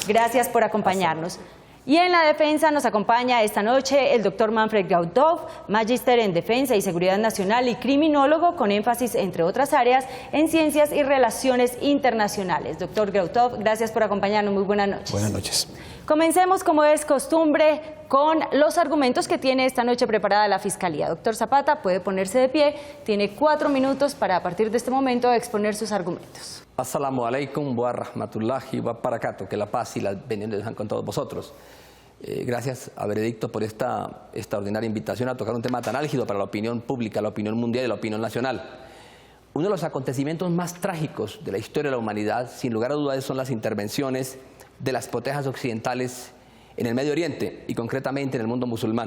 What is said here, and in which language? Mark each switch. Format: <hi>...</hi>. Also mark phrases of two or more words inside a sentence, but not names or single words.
<es>Gracias por acompañarnos. Y en la defensa nos acompaña esta noche el doctor Manfred Gautov, magíster en Defensa y Seguridad Nacional y criminólogo con énfasis, entre otras áreas, en Ciencias y Relaciones Internacionales. Doctor Gautov, gracias por acompañarnos. Muy buenas noches. Buenas noches. Comencemos, como es costumbre, con los argumentos que tiene esta noche preparada la Fiscalía. Doctor Zapata, puede ponerse de pie. Tiene 4 minutos para, a partir de este momento, exponer sus argumentos.</es> <ar>السلام عليكم ورحمة الله وبركاته.</ar> <es>Que la paz y la bendición sean con todos vosotros. Gracias a Veredicto por esta extraordinaria invitación a tocar un tema tan álgido para la opinión pública, la opinión mundial y la opinión nacional. Uno de los acontecimientos más trágicos de la historia de la humanidad, sin lugar a dudas, son las intervenciones de las potencias occidentales en el Medio Oriente y concretamente en el mundo musulmán.</es>